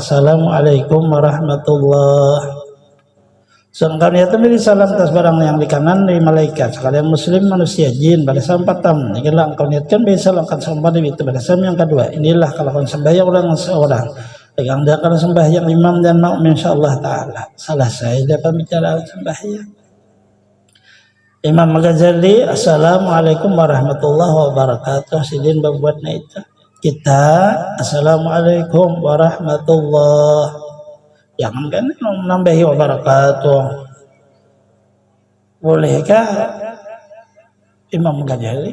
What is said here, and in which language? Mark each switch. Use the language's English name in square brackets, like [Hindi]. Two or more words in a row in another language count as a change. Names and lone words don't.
[Arabic] السلام عليكم ورحمة الله. [Indonesian] Sedangkan itu beri salam atas barang yang di kanan dari malaikat sekalian muslim manusia jin pada salam pertama. Inilah engkau niatkan beri salam akan sembahyang itu pada salam yang kedua. Inilah kalau kau sembahyang orang seorang. Pegang dia kalau sembahyang imam dan makmum [Arabic] إن شاء الله تعالى. [Indonesian] Selesai dia pembicaraan sembahyang. [Arabic] Imam Ghazali, السلام عليكم ورحمة الله وبركاته. [Banjar] Sidin berbuatnya itu. [Arabic] Kita السلام عليكم ورحمة الله. [Indonesian] Jangan kan nambahi wabarakatuh. Bolehkah Imam Ghazali?